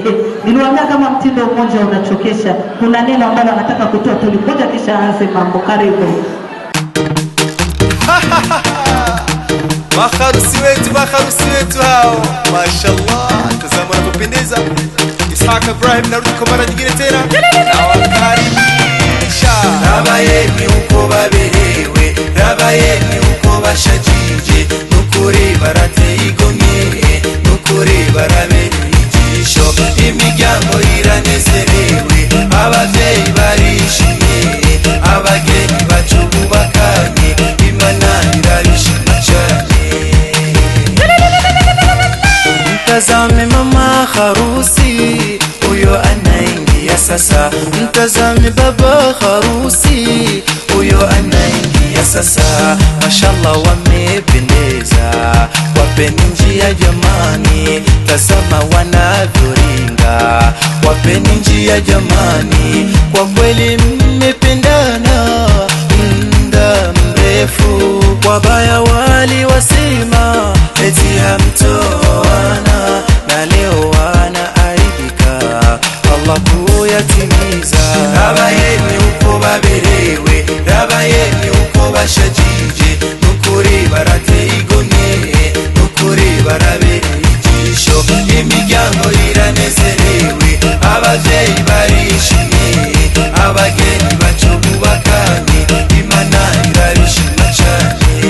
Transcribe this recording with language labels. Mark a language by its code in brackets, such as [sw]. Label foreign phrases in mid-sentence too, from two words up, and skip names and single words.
[sw] Niliwaambia kama mtindo mmoja unachokesha. Kuna neno ambalo anataka kutoa tulipoja kisha aanze mambo. Karibu. Makharusi wetu hao. Mashallah. Tazama wanapopendeza. Isaka Ibrahim narudi kwa mara nyingine tena. Na wakaribisha. [rn] Rabayeni uko baberewe, rabayeni uko bashajije, nukuri barateye igomye, nukuri barabera ijisho, imiryango iranezerewe, abavyeyi barishimye, abageni bacu bubakanye, Imana irabishima cane. [sw] Mtazame mama harusi, uyo anaingia sasa. Mtazame baba harusi, uyo anaingia sasa. Mashallah wamependeza, wapeni njia jamani. Tazama wanavyoringa, wapeni njia jamani. Kwa kweli mmependana muda mrefu. Wabaya waliwasema eti hamtoana, na leo wanaaibika Allah kuyatimiza. [rn] Rabayeni uko baberewe, rabayeni uko bashajije, nukuri barateye igomye, nukuri barabera ijisho, imiryango iranezerewe, abavyeyi barishimye, abageni bacu bubakanye, Imana irabishima cane.